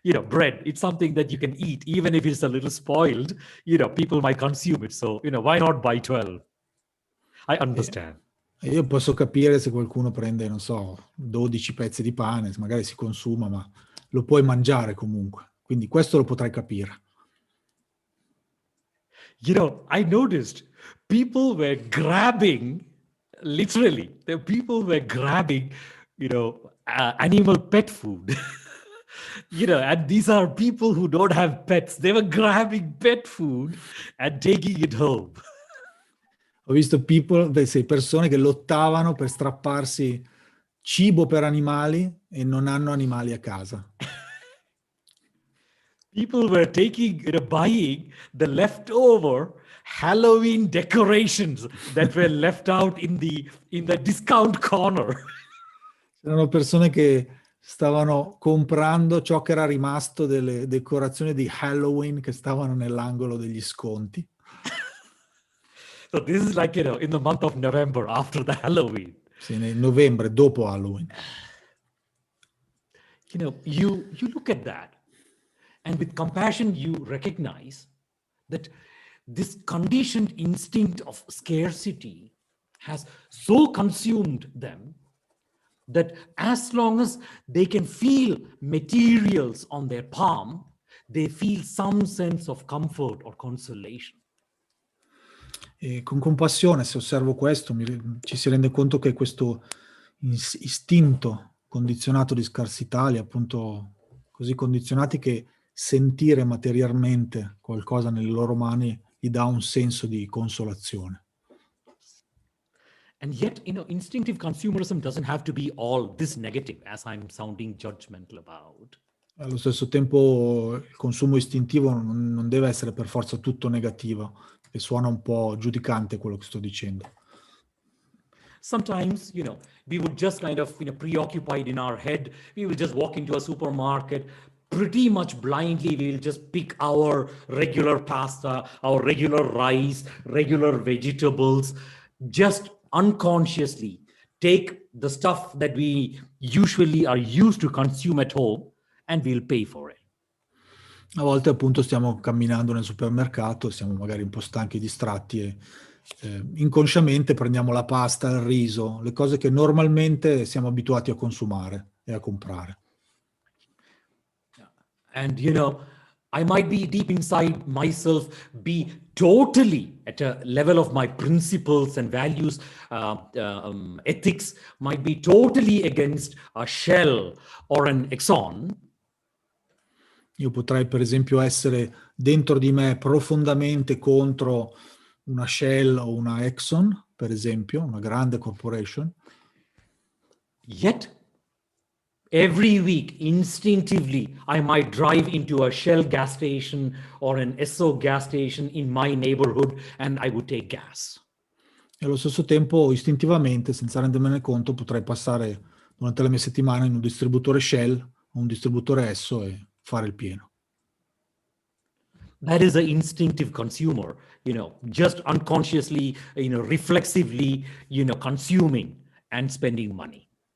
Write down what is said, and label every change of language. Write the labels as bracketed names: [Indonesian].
[English] Bread, it's something that you can eat, even if it's a little spoiled, people might consume it. So, why not buy 12? I [Italian] E, [English] understand. [Italian] e io posso capire se qualcuno prende, non so, 12 pezzi di pane, magari si consuma, ma lo puoi mangiare comunque. Quindi questo lo potrai capire. [English] I noticed people were grabbing, literally, the people were grabbing, animal pet food. And these are people who don't have pets. They were grabbing pet food and taking it home. [Italian] Ho visto persone che lottavano per strapparsi cibo per animali e non hanno animali a casa. [English] People were buying the leftover Halloween decorations that were left out in the discount corner. [Italian] C'erano persone che stavano comprando ciò che era rimasto delle decorazioni di Halloween che stavano nell'angolo degli sconti. [English] So this is like, in the month of November after the Halloween. [Italian] Sì, nel novembre, dopo Halloween. [English] You look at that, and with compassion, you recognize that this conditioned instinct of scarcity has so consumed them that as long as they can feel materials on their palm, they feel some sense of comfort or consolation. [Italian] E con compassione, se osservo questo, ci si rende conto che questo istinto condizionato di scarsità, li ha appunto così condizionati che sentire materialmente qualcosa nelle loro mani gli dà un senso di consolazione. [English] And yet, instinctive consumerism doesn't have to be all this negative, as I'm sounding judgmental about. [Italian] Allo stesso tempo il consumo istintivo non deve essere per forza tutto negativo, e suona un po' giudicante quello che sto dicendo. [English] Sometimes, we would just kind of, preoccupied in our head, we will just walk into a supermarket, pretty much blindly, we will just pick our regular pasta, our regular rice, regular vegetables, just unconsciously take the stuff that we usually are used to consume at home and we'll pay for it. [Italian] A volte appunto stiamo camminando nel supermercato, siamo magari un po' stanchi e distratti e inconsciamente prendiamo la pasta, il riso, le cose che normalmente siamo abituati a consumare e a comprare. [English] And, I might be deep inside myself, be totally at a level of my principles and values, ethics, might be totally against a Shell or an Exxon. [Italian] Io potrei per esempio essere dentro di me profondamente contro una Shell o una Exxon, per esempio, una grande corporation. [English] Yet, every week, instinctively, I might drive into a Shell gas station or an Esso gas station in my neighborhood and I would take gas. [Italian] E allo stesso tempo, istintivamente, senza rendermene conto, potrei passare durante la mia settimana in un distributore Shell o un distributore Esso e fare il pieno. [English] That is an instinctive consumer, just unconsciously, reflexively, consuming and spending money.